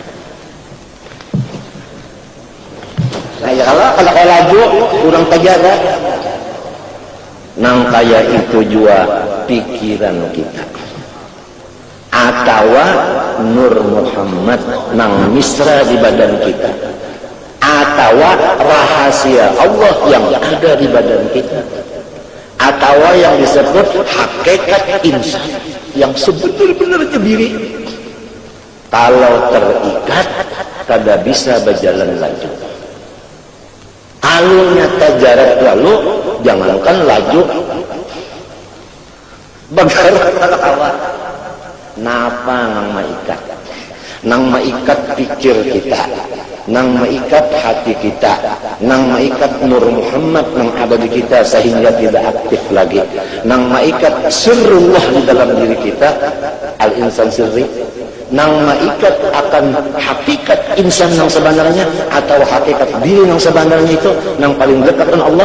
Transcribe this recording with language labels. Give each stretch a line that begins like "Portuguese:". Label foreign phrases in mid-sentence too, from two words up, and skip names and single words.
Banjar: Nah, ya kalau laju kurang terjaga. Nang kaya itu juga pikiran kita.
Indonesian: Atau Nur Muhammad nang misra di badan kita atau rahasia Allah yang ada di badan kita, atau yang disebut hakikat insan yang sebenar-benarnya diri.
Banjar: Kalau terikat, kada bisa berjalan laju. Kalau nyata jarak lalu, jangankan laju, bagaimana awal. Napa nang maikat? Nang maikat pikir kita, nang maikat hati kita, nang maikat Nur Muhammad nang ada di kita sehingga tidak aktif lagi, nang maikat sirrullah di dalam diri kita,
Arabic: al-insan sirri,
Banjar: nang maikat akan hakikat insan yang sebenarnya atau hakikat diri yang sebenarnya itu nang paling dekat dengan Allah.